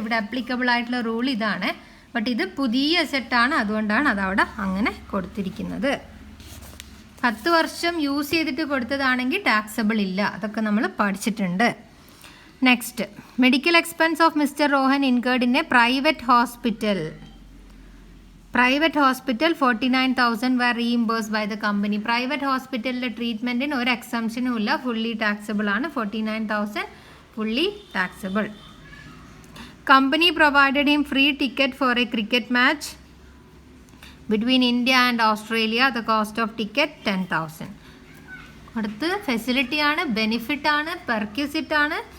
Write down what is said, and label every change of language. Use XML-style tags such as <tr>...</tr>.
<ml>ഇവിടെ അപ്ലിക്കബിൾ ആയിട്ടുള്ള റൂൾ ഇതാണ്. ബട്ട് ഇത് പുതിയ അസെറ്റാണ്, അതുകൊണ്ടാണ് അതവിടെ അങ്ങനെ കൊടുത്തിരിക്കുന്നത്. 10 വർഷം യൂസ് ചെയ്തിട്ട് കൊടുത്തതാണെങ്കിൽ ടാക്സബിൾ ഇല്ല. അതൊക്കെ നമ്മൾ പഠിച്ചിട്ടുണ്ട്.</ml> <en>Next, medical expense of mister Rohan incurred in a private hospital. Private hospital 49,000 were reimbursed by the company.</en> <ml>Private ഹോസ്പിറ്റലിലെ ട്രീറ്റ്മെൻറ്റിന് ഒരു എക്സംഷനും ഇല്ല, ഫുള്ളി ടാക്സബിൾ ആണ്.</ml> <en>49,000 fully taxable. Company provided him free ticket for a cricket match between India and Australia. The cost of ticket 10,000.</en> <ml>കൊടുത്ത് ഫെസിലിറ്റിയാണ്, ബെനിഫിറ്റാണ്, പെർക്യൂസിറ്റാണ്.</ml>